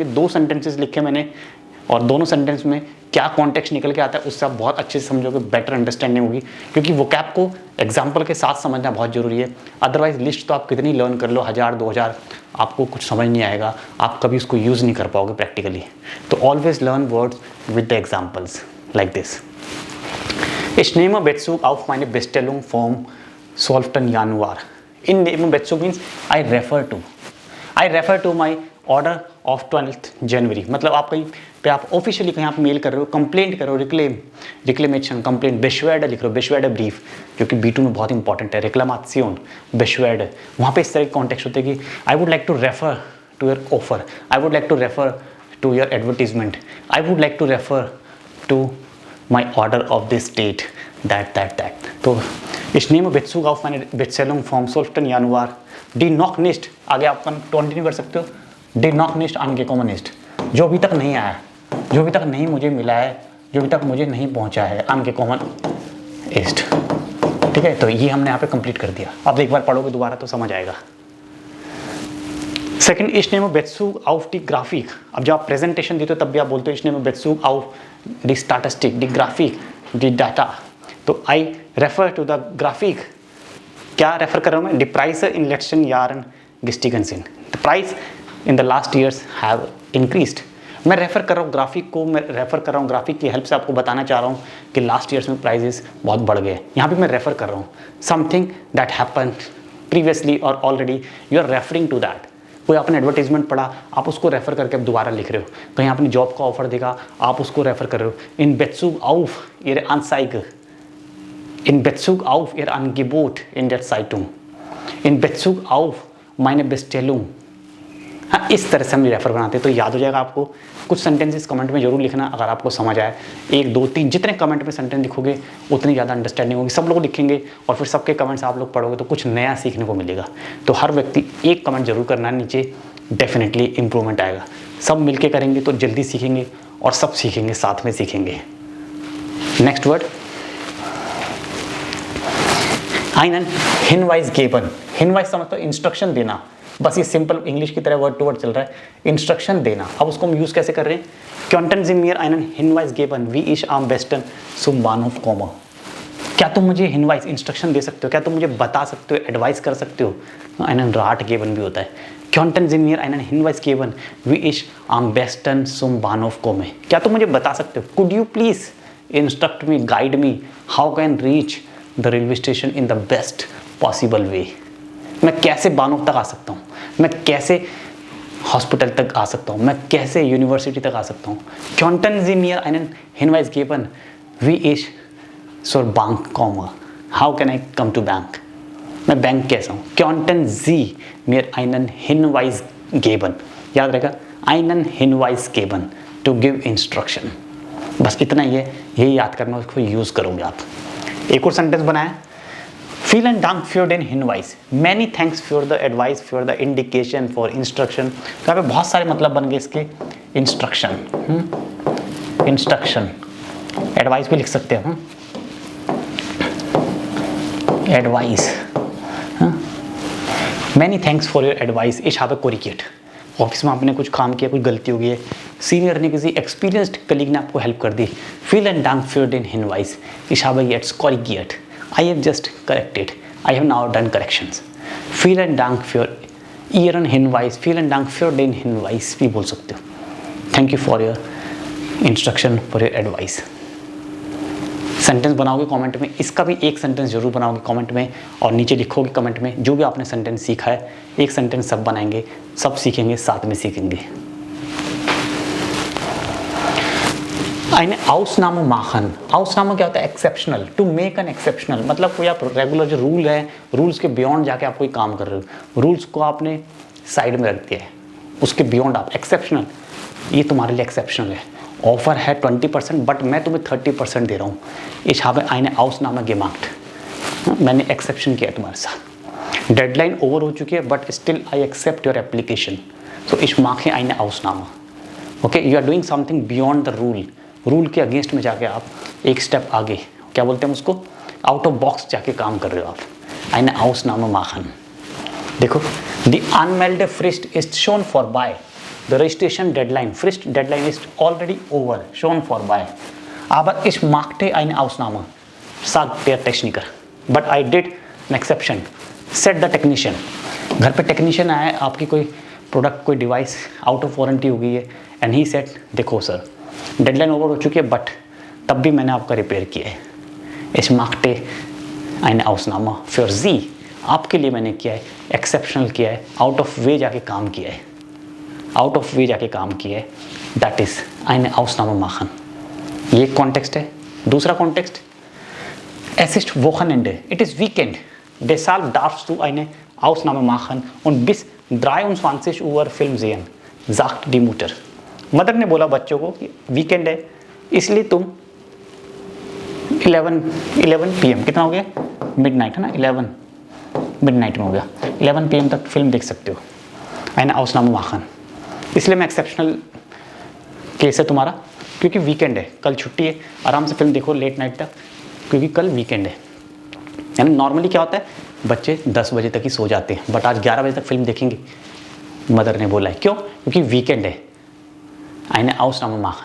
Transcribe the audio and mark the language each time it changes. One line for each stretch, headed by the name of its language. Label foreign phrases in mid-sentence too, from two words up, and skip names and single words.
Hindi: 2 सेंटेंसेस लिखे मैंने और दोनों सेंटेंस में क्या कॉन्टेक्स्ट निकल के आता है उससे आप बहुत अच्छे से समझोगे,
English: better understanding
Hindi: होगी. क्योंकि वोकैब को एग्जाम्पल के साथ समझना बहुत जरूरी है. अदरवाइज लिस्ट तो आप कितनी लर्न कर लो, 1000-2000, आपको कुछ समझ नहीं आएगा, आप कभी उसको यूज़ नहीं कर पाओगे प्रैक्टिकली.
English: तो always learn words with the examples like this.
German: Ich nehme Bezug auf meine Bestellung vom 12. Januar. In nehme Bezug
English: means I refer to. I refer to my order of 12th January.
Hindi: मतलब आप कहीं पे आप ऑफिशियली कहीं आप मेल कर रहे हो, कंप्लेंट कर रहे हो, रिक्लेमेशन, कंप्लेंट, बेशवेड लिख रहे हो,
German: Beschwerde Brief
Hindi: जो कि B2 में बहुत इंपॉर्टेंट है,
German: Reklamation, Beschwerde.
Hindi: वहाँ पे इस तरह के कॉन्टेक्स्ट होते हैं कि
English: I would like to refer to your offer, I would like to refer to your advertisement, I would like to refer to my order of this date, that.
German: तो ich nehme Bezug auf meine Bestellung vom 12. Januar. Die noch nicht,
Hindi: आगे आप कंटिन्यू कर सकते हो.
German: Die noch nicht angekommen ist,
Hindi: जो अभी तक नहीं आया, जो अभी तक नहीं मुझे मिला है, जो अभी तक मुझे नहीं पहुंचा है.
German: angekommen ist.
Hindi: ठीक है, तो ये हमने यहाँ पे कंप्लीट कर दिया. आप एक बार पढ़ोगे दोबारा तो समझ आएगा. सेकंड,
German: ich nehme Bezug auf die Grafik.
Hindi: अब जब आप प्रेजेंटेशन देते हो तब भी आप बोलते हो
German: ich nehme Bezug auf die Statistik, die Grafik, die Data.
English: तो I refer to the Grafik.
Hindi: क्या रेफर कर रहा हूँ मैं?
German: Die Preise in letzten Jahren gestiegen sind.
English: The price in the last years have increased.
Hindi: मैं रेफर कर रहा हूँ ग्राफिक को, मैं रेफर कर रहा हूँ ग्राफिक की हेल्प से आपको बताना चाह रहा हूँ कि लास्ट ईयर्स में प्राइजेस बहुत बढ़ गए. यहाँ पे मैं रेफर कर रहा हूँ
English: something that happen previously और already you are referring to that.
Hindi: कोई आपने एडवर्टीजमेंट पढ़ा, आप उसको रेफर करके अब दोबारा लिख रहे हो. कहीं आपने जॉब का ऑफर देखा, आप उसको रेफर कर रहे हो.
German: in Bezug auf ihre Anzeige, in Bezug auf ihr Angebot in der Zeitung, in Bezug auf meine Bestellung.
Hindi: हाँ, इस तरह से हम रेफर बनाते हैं. तो याद हो जाएगा आपको. कुछ सेंटेंसेस कमेंट में जरूर लिखना अगर आपको समझ आए. 1, 2, 3 जितने कमेंट में सेंटेंस लिखोगे उतनी ज़्यादा अंडरस्टैंडिंग होगी. सब लोग लिखेंगे और फिर सबके कमेंट्स आप लोग पढ़ोगे तो कुछ नया सीखने को मिलेगा. तो हर व्यक्ति एक कमेंट जरूर करना है नीचे,
English: definitely improvement
Hindi: आएगा. सब मिलके करेंगे तो जल्दी सीखेंगे और सब सीखेंगे, साथ में सीखेंगे.
English: next word
German: einen Hinweis geben.
Hindi: Hinweis का मतलब इंस्ट्रक्शन देना. बस ये
English: simple English
Hindi: की तरह
English: word to word
Hindi: चल रहा है, इंस्ट्रक्शन देना. अब उसको हम यूज़ कैसे कर रहे हैं?
German: Könnten Sie mir einen Hinweis geben, wie ich am besten zum Bahnhof komme?
Hindi: क्या तुम मुझे हिनवाइस, इंस्ट्रक्शन दे सकते हो? क्या तुम मुझे बता सकते हो, एडवाइस कर सकते हो?
German: einen Rat geben
Hindi: भी होता है.
German: Könnten Sie mir einen Hinweis geben, wie ich am besten zum Bahnhof komme?
Hindi: क्या तुम मुझे बता सकते हो?
English: Could you please instruct me, guide me, how can reach the railway station in the best possible way?
Hindi: मैं कैसे बानोफ तक आ सकता हूँ, मैं कैसे हॉस्पिटल तक आ सकता हूँ, मैं कैसे यूनिवर्सिटी तक आ सकता हूँ.
German: Könnten Sie mir einen Hinweis geben, wie ich zur Bank komme?
English: How can I come to bank?
Hindi: मैं बैंक कैसा हूँ?
German: Könnten Sie mir einen Hinweis geben?
Hindi: याद रहेगा,
German: einen Hinweis geben,
English: to give instruction.
Hindi: बस इतना ही है, यही याद करना, उसको यूज़ करोगे आप. एक और सेंटेंस बनाया.
German: Vielen Dank für den Hinweis.
English: Many thanks for the advice, for the indication, for instruction.
Hindi: तो यहाँ पे बहुत सारे मतलब बन गए इसके. इंस्ट्रक्शन, इंस्ट्रक्शन, एडवाइस भी लिख सकते हैं. एडवाइस.
English: Many thanks for your advice.
German: Ich habe korrigiert.
Hindi: ऑफिस में आपने कुछ काम किया, कुछ गलती हो गई है, सीनियर ने किसी एक्सपीरियंस्ड कलीग ने आपको हेल्प कर दी.
German: Vielen Dank für den Hinweis. Ich habe jetzt korrigiert.
English: I have just corrected. I have now done corrections.
German: Vielen Dank für Ihren Hinweis. Vielen Dank für den Hinweis
Hindi: भी बोल सकते हो.
English: Thank you for your instruction, for your advice.
Hindi: सेंटेंस बनाओगे कमेंट में, इसका भी एक सेंटेंस जरूर बनाओगे कमेंट में, और नीचे लिखोगे कमेंट में जो भी आपने सेंटेंस सीखा है. एक सेंटेंस सब बनाएंगे, सब सीखेंगे, साथ में सीखेंगे.
German: eine Ausnahme machen.
Hindi: Ausnahme क्या होता है? एक्सेप्शनल.
English: to make an exceptional
Hindi: मतलब कोई आप रेगुलर जो रूल है, रूल्स के बियॉन्ड जाके आप कोई काम कर रहे हो, रूल्स को आपने साइड में रख दिया है, उसके बियॉन्ड आप एक्सेप्शनल, ये तुम्हारे लिए एक्सेप्शनल है. ऑफर है 20% बट मैं तुम्हें 30% दे रहा हूँ.
German: Ich habe eine Ausnahme gemacht.
Hindi: मैंने एक्सेप्शन किया तुम्हारे साथ.
English: deadline over
Hindi: हो चुकी है
English: but still I accept your application.
German: सो ich mache eine Ausnahme.
English: okay, you are doing something beyond the rule.
Hindi: रूल के अगेंस्ट में जाके आप एक स्टेप आगे, क्या बोलते हैं उसको,
English: out of box
Hindi: जाके काम कर रहे हो आप.
German: eine Ausnahme machen. देखो, the anmeldete Frist ist schon vorbei.
English: The registration deadline,
German: Frist deadline ist
English: already over,
German: schon vorbei. Aber ich machte eine Ausnahme, sagt der Techniker.
English: But I did an exception, said the technician.
Hindi: घर पे टेक्नीशियन आया, आपकी कोई प्रोडक्ट, कोई डिवाइस
English: out of warranty
Hindi: हो गई है,
English: and he said
Hindi: देखो सर
English: deadline over
Hindi: हो चुकी है बट तब भी मैंने आपका रिपेयर किया है.
German: Ich machte eine Ausnahme für Sie.
Hindi: आपके लिए मैंने किया है, एक्सेप्शनल किया है,
English: out of way
Hindi: जाके काम किया है,
English: out of way
Hindi: जाके काम किया है.
English: that is
German: eine Ausnahme machen.
Hindi: ये कॉन्टेक्स्ट है. दूसरा कॉन्टेक्स्ट,
German: es ist Wochenende,
English: it is weekend,
German: deshalb darfst du eine Ausnahme machen und bis 23 Uhr Film sehen, sagt die Mutter.
Hindi: मदर ने बोला बच्चों को कि वीकेंड है इसलिए तुम 11 PM, कितना हो गया, मिडनाइट है ना, 11 मिडनाइट में हो गया, 11 PM तक फिल्म देख सकते हो.
German: eine Ausnahme machen.
Hindi: इसलिए मैं एक्सेप्शनल केस है तुम्हारा, क्योंकि वीकेंड है, कल छुट्टी है, आराम से फिल्म देखो
English: late night
Hindi: तक, क्योंकि कल वीकेंड है. यानी नॉर्मली क्या होता है, बच्चे 10 बजे तक ही सो जाते हैं बट आज 11 बजे तक फिल्म देखेंगे. मदर ने बोला है, क्यों? क्योंकि वीकेंड है.
German: eine Ausnahme machen.